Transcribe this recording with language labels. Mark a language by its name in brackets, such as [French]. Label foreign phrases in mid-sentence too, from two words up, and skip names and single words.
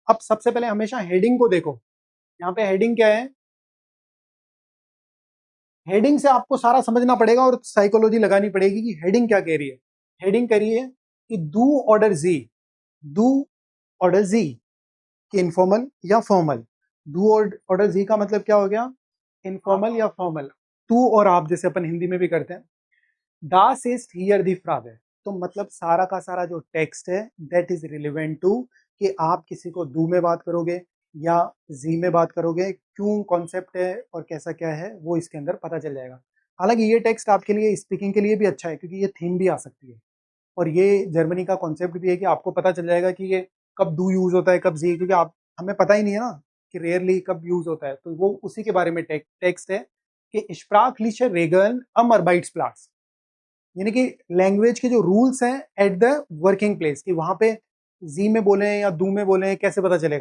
[Hindi] अब सबसे पहले हमेशा हेडिंग को देखो, यहाँ पे हेडिंग क्या है, हेडिंग से आपको सारा समझना पड़ेगा और साइकोलॉजी लगानी पड़ेगी कि हेडिंग क्या कह रही है। हेडिंग कह रही है कि [German] du oder Sie, du oder Sie, [Hindi] कि इनफॉर्मल या फॉर्मल। [German] du oder Sie [Hindi] का मतलब क्या हो गया, इनफॉर्मल या फॉर्मल। तू और आप जैसे अपन हिंदी में भी करते हैं। [German] Das ist hier die Frage, [Hindi] तो मतलब सारा का सारा जो टेक्स्ट है [English] that is relevant to, [Hindi] कि आप किसी को दू में बात करोगे या जी में बात करोगे, क्यों कॉन्सेप्ट है और कैसा क्या है वो इसके अंदर पता चल जाएगा। हालांकि ये टेक्स्ट आपके लिए स्पीकिंग के लिए भी अच्छा है, क्योंकि ये थीम भी आ सकती है, और ये जर्मनी का कॉन्सेप्ट भी है कि आपको पता चल जाएगा कि ये कब डू यूज होता है कब जी, क्योंकि आप हमें पता ही नहीं है ना कि रेयरली कब यूज होता है, तो वो उसी के बारे में टेक्स्ट है कि [German] Sprachliche Regeln am Arbeitsplatz, [Hindi] यानी कि लैंग्वेज के जो रूल्स हैं [English] at the working place, [Hindi] कि वहां पे जी में बोले या दू में बोले कैसे पता चलेगा।